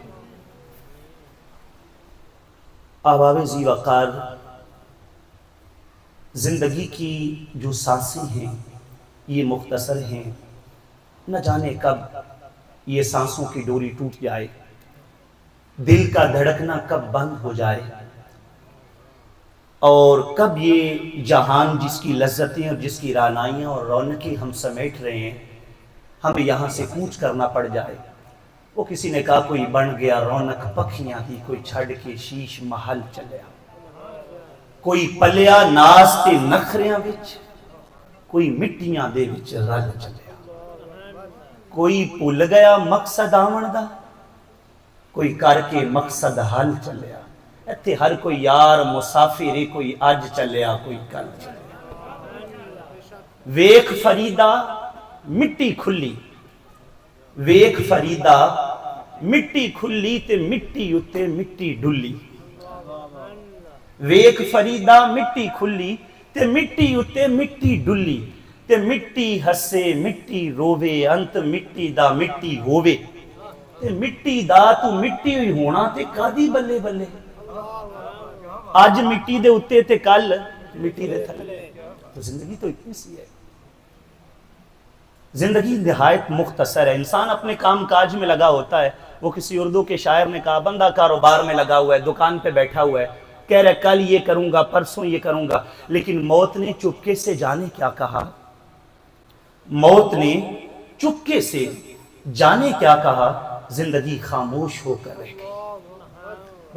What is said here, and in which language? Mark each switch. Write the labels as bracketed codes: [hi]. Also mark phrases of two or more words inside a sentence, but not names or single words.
[ur] احباب ذی وقار، زندگی کی جو سانسیں ہیں یہ مختصر ہیں، نہ جانے کب یہ سانسوں کی ڈوری ٹوٹ جائے، دل کا دھڑکنا کب بند ہو جائے، اور کب یہ جہان جس کی لذتیں اور جس کی رعنائیاں اور رونقیں ہم سمیٹ رہے ہیں ہمیں یہاں سے کوچ کرنا پڑ جائے۔ وہ کسی نے کہا [pa] کوئی بن گیا رونق پکھیاں ہی، کوئی چھڑ کے شیش محل چلیا، کوئی پلیا ناز تے نخریاں وچ، کوئی مٹیاں دے وچ رل چلیا، کوئی پھل گیا مقصد آون دا، کوئی کر کے مقصد حل چلیا۔ ایتھے ہر کوئی یار مسافر ہے، کوئی اج چلیا کوئی کل چلیا۔ ویکھ فریدا مٹی کھلی، ویکھ فریدا مٹی کھلی تے مٹی اتے مٹی ڈلی، ویکھ فریدا مٹی کھلی تے مٹی اتے مٹی ڈلی، تے مٹی ہسے مٹی رووے، انت مٹی دا مٹی ہووے، تے مٹی دا تو مٹی ہوئی ہونا تے کادی بلے بلے، آج مٹی دے اتے تے کل مٹی دے تھلے۔ [ur] تو زندگی تو اتنی سی ہے، زندگی نہایت مختصر ہے۔ انسان اپنے کام کاج میں لگا ہوتا ہے، وہ کسی اردو کے شاعر نے کہا بندہ کاروبار میں لگا ہوا ہے، دکان پہ بیٹھا ہوا ہے، کہہ رہا ہے کل یہ کروں گا، پرسوں یہ کروں گا، لیکن موت نے چپکے سے جانے کیا کہا، موت نے چپکے سے جانے کیا کہا، زندگی خاموش ہو کر رہ گئی۔